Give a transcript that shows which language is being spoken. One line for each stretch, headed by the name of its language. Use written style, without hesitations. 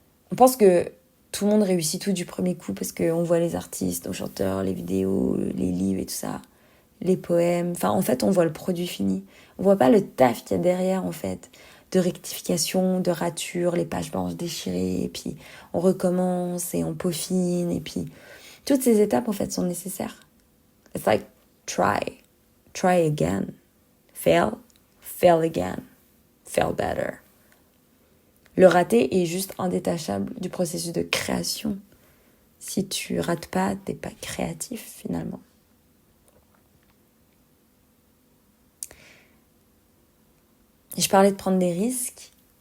French: On pense que tout le monde réussit tout du premier coup parce qu'on voit les artistes, les chanteurs, les vidéos, les livres et tout ça, les poèmes. Enfin, en fait, on voit le produit fini. On voit pas le taf qu'il y a derrière, en fait, de rectification, de rature, les pages blanches déchirées, et puis on recommence et on peaufine, et puis toutes ces étapes, en fait, sont nécessaires.
English: It's like try again, fail again, fail better.
French: Le raté est juste indétachable du processus de création. Si tu rates pas, t'es pas créatif finalement. Et je parlais de prendre des risques.